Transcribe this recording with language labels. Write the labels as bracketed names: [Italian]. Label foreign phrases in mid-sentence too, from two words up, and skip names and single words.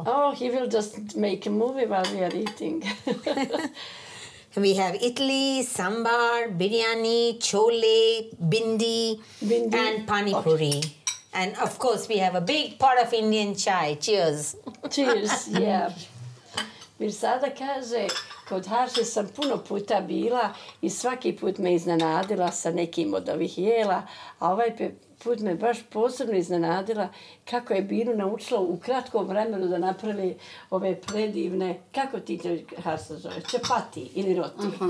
[English] Oh, he will just make a movie while we are eating. We have idli, sambar, biryani, chole, bindi, and pani puri. And of course, we have a big pot of Indian chai. Cheers. Cheers, yeah. [Serbian] Mir sada kaže, kod Harše sam puno puta bila i svaki put me iznenadila sa nekim od ovih jela, a ovaj put me baš posebno iznenadila kako je Binu naučila u kratkom vremenu da napravi ove predivne, kako ti to Harša zove, čapati ili roti.